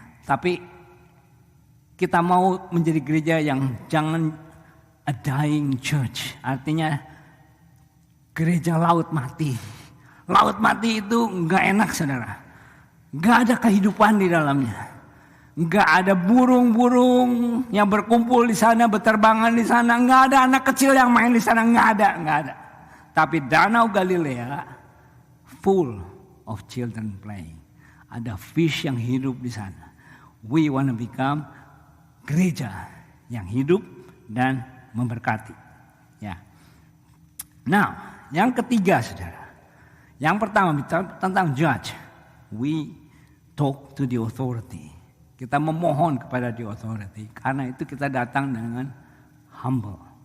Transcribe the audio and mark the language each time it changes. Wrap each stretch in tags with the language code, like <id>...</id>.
<id>Tapi kita mau menjadi gereja yang jangan</id> <en>a dying church,</en> <id>artinya gereja laut mati. Laut mati itu nggak enak saudara. Nggak ada kehidupan di dalamnya. Nggak ada burung-burung yang berkumpul di sana, berterbangan di sana. Nggak ada anak kecil yang main di sana. Nggak ada. Tapi Danau Galilea</id> <en>full of children playing.</en> <id>Ada fish yang hidup di sana.</id> <en>We want to become</en> <id>gereja yang hidup dan memberkati. Ya. Nah, yang ketiga saudara. Yang pertama bicara tentang judge.</id> <en>We talk to the authority.</en> <id>Kita memohon kepada</id> <en>the authority.</en> <id>Karena itu kita datang dengan humble.</id>